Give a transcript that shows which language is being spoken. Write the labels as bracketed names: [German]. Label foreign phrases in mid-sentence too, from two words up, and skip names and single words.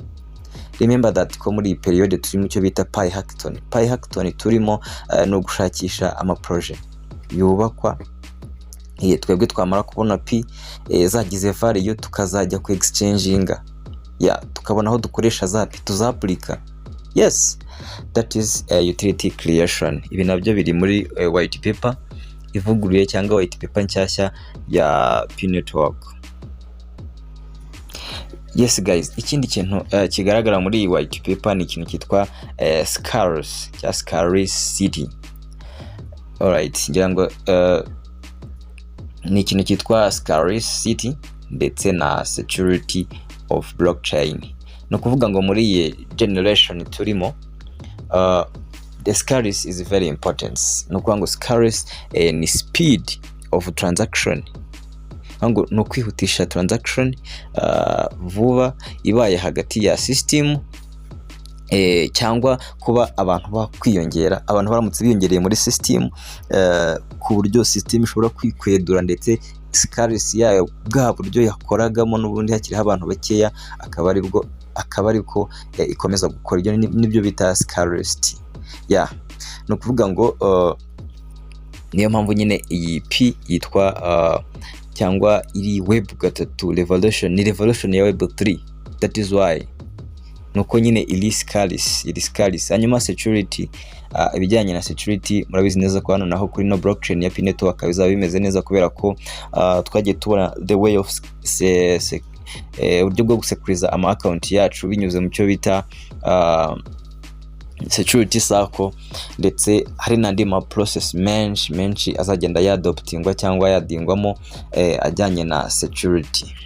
[English] Remember that [Kinyarwanda] ko muri period turi mu cyo bita Pi hackathon turimo no gushakisha ama project yubakwa. Twebwe twamara kubona Pi zagize value tukazajya ku exchanginga, tukabona aho dukoresha za Pi tuzaplika. [English] Yes, that is utility creation. [Kinyarwanda] Ibi nabyo biri muri [English] white paper [Kinyarwanda] ivuguruye cyangwa [English] white paper [Kinyarwanda] nshyashya ya Pi network. [English] Yes guys, [Kinyarwanda] ikindi kintu kigaragara muri iyi [English] white paper [Kinyarwanda] ni ikintu cyitwa scarcity. Alright, ngira ngo ni ikintu cyitwa scarcity ndetse na [English] security of blockchain. [Kinyarwanda] No kuvuga ngo muri iyi generation turimo [English] the scarcity is very important. [Kinyarwanda] No kuvuga ngo scarcity ni [English] speed of transaction. [Kinyarwanda] Ngo no kwihutisha transaction vuba ibaye hagati ya system cyangwa kuba abantu bakwiyongera, abantu baramutse biyongereye muri system ku buryo system ishobora kwikwedura, ndetse scarcity yayo bwa buryo yakoragamo n'ubundi hakiriho abantu bakeya, akaba ariko ikomeza gukora. Ibyo nibyo bita scarcity. No kuvuga ngo niyo mpamvu nyine iyi P yitwa cyangwa iri web gatatu revolution, ni revolution ya web 3. [English] That is why [Kinyarwanda] nuko nyine iri scarce. Hanyuma security, ibijyanye na security murabizi neza ko hano naho kuri no blockchain ya Pi network bizaba bimeze neza, kubera ko twagiye tubona [English] the way of [Kinyarwanda] uburyo bwo gusecuriza ama account yacu binyuze mu cyo bita [English] security circle, [Kinyarwanda] ndetse hari n'andi ma process menshi azagenda yadoptingwa cyangwa yadingwamo ajyanye na security.